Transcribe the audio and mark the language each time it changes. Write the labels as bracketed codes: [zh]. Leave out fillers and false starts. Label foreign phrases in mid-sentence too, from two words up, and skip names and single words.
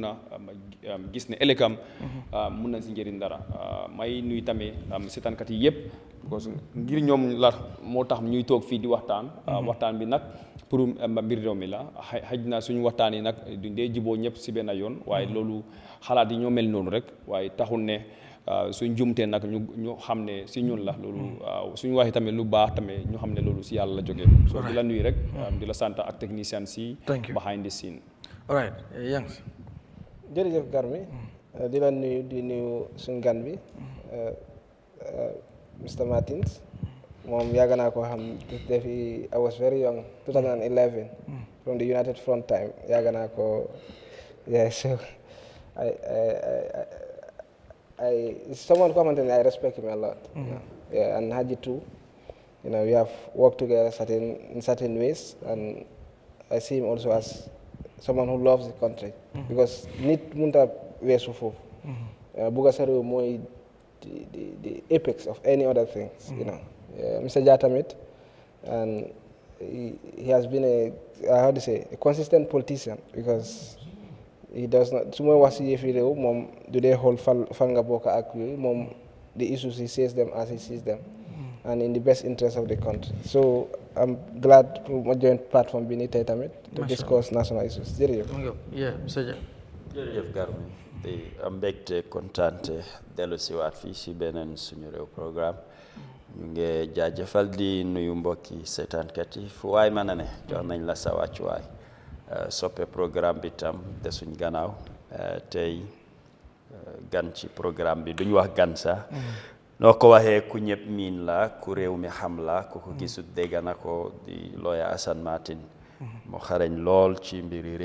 [wo] a gis ne ëllëgam mun nañ si njëriñ dara may nuyu tamit seetaankat yi yëpp because ngir ñoom la moo tax ñuy toog fii di waxtaan waxtaan bi nag pour mbir réew mi la xaj na suñu waxtaan yi nag duñ dee jiboo ñëpp si benn yoon waaye loolu xalaat yi ñoo mel noonu rek waaye taxul ne suñ jumtee nag ñu xam ne si ñun la loolu suñu waxee tamit lu baax tamit ñu xam ne loolu si yàlla la jógee so di la nuyu rek di la sant ak technicien si [en] behind the scene all right [wo] Yanks jërëjëf Garmi di la nuyu di nuyu suñu gan bi Mr. [en] Martins [wo] moom yàgg naa ko xam [en] depuis I was very young 2011 from the United Front time [wo] yàgg naa ko [en] yeah so it's someone I respect him a lot. Yeah, and Haji too. You know, we have worked together in certain ways, and I see him also as someone who loves the country. [wo] Because nit munta weesu foofu. Buga sa réew mooy [en] the apex of any other things. You know, Mr. Jatamit, and he has been a consistent politician because. He does not. [wo] Su ma wax si yëfi réew moom du dee xool fan nga bokk ak yooyu moom [en] the issues he sees them as he sees them and in the best interest of the country. So I'm glad to join platform [wo] bi nii tey tamit [en] to discuss national issues. [wo] Jërëjëf. Jërëjëf Garmi di am mbégte kontaante dellu si waat fii si beneen suñu réew programme ñu ngi jaajëfal di nuyu mbokki seetaankat yi fu waay mën a ne jox nañ la sa wàccuwaay soppe programme bi tam de suñ gannaaw tey gan ci programme bi duñ wax gan sax noo ko waxee ku ñëpp miin la ku réew mi xam la ku ko gisut dégg na ko di lawyer Assan Martin mu xarañ lool ci mbiri